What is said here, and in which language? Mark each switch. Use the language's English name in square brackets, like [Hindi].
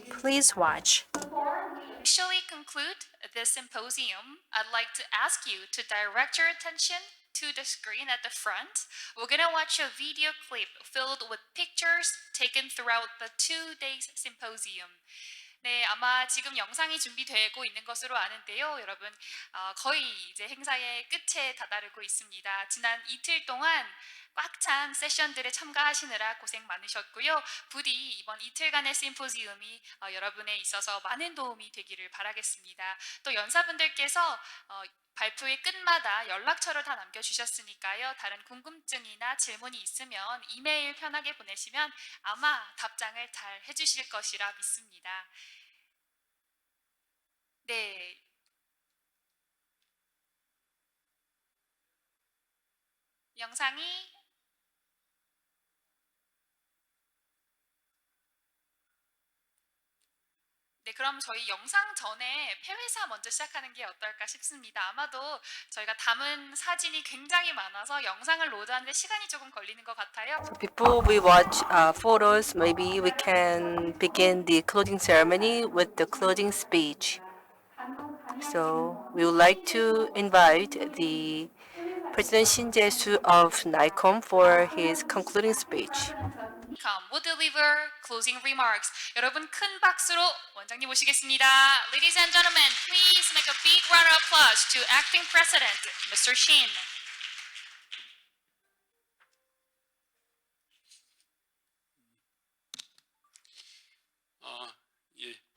[English] Please watch. officially conclude this symposium, I'd like to ask you to direct your attention to the screen at the front. We're gonna watch a video clip filled with pictures taken throughout the 2 days symposium. [Korean] 네, 아마 지금 영상이 준비되고 있는 것으로 아는데요. 여러분, 거의 이제 행사의 끝에 다다르고 있습니다. 지난 이틀 동안 꽉 찬 세션들에 참가하시느라 고생 많으셨고요. 부디 이번 이틀간의 심포지움이 여러분에 있어서 많은 도움이 되기를 바라겠습니다. 또 연사분들께서 발표의 끝마다 연락처를 다 남겨주셨으니까요. 다른 궁금증이나 질문이 있으면 이메일 편하게 보내시면 아마 답장을 잘 해주실 것이라 믿습니다. 네. 영상이 네, 그럼 저희 영상 전에 폐회사 먼저 시작하는 게 어떨까 싶습니다. 아마도 저희가 담은 사진이 굉장히 많아서 영상을 로드하는데 시간이 조금 걸리는 것 같아요. [English] Before we watch photos, maybe we can begin the closing ceremony with the closing speech. So we would like to invite the President Shin Jae-soo of NICOM for his concluding speech. will deliver closing remarks. [Korean] 여러분 큰 박수로 원장님 모시겠습니다. [English] Ladies and gentlemen, please make a big round of applause to acting president, Mr. Shin. [Korean] 예.